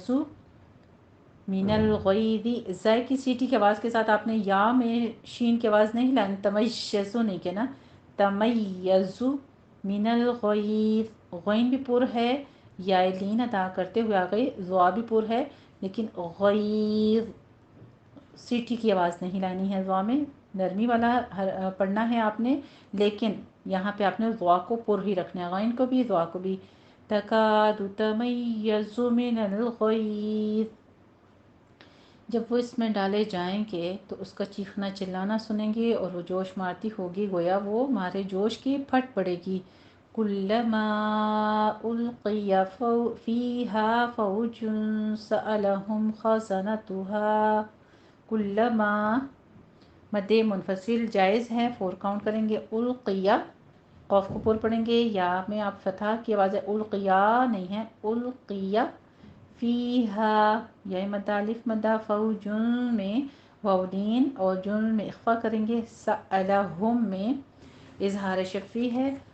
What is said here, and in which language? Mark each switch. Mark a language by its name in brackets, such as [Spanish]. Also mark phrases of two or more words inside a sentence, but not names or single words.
[Arabic] من الغیظ، [Urdu] زائے کی سیٹی کی آواز کے ساتھ آپ نے یا میں شین کی آواز نہیں لانی، تمیزو نہیں کہنا، [Arabic] تمیز من الغیظ، [Urdu] غین بھی پر ہے، یا لین ادا کرتے ہوئے آگئے، ضوا بھی پر ہے، لیکن غیظ سیٹی کی آواز نہیں لانی ہے، ضوا میں نرمی والا پڑھنا ہے آپ نے، لیکن یہاں پہ آپ نے ضوا کو پر ہی رکھنا ہے، غین کو بھی ضوا کو بھی۔ [Arabic] تکاد تمیز من الغیظ، [Urdu] جب وہ اس میں ڈالے جائیں گے تو اس کا چیخنا چلانا سنیں گے اور وہ جوش مارتی ہوگی، گویا وہ مارے جوش کی پھٹ پڑے گی۔ [Arabic] كلما ألقي فيها فوج سألهم خزنتها. [Urdu] کلما مدِ منفصل جائز ہے، 4 کاؤنٹ کریں گے. اُلقیا قاف کو پر پڑھیں گے، یا میں آپ فتح کی آواز ہے، اُلقیا نہیں ہے، اُلقیا. فیہا یا مدہ الف مدہ، فوجن میں واؤدین اور جن میں اخفا کریں گے. سألہم میں اظہار شفی ہے.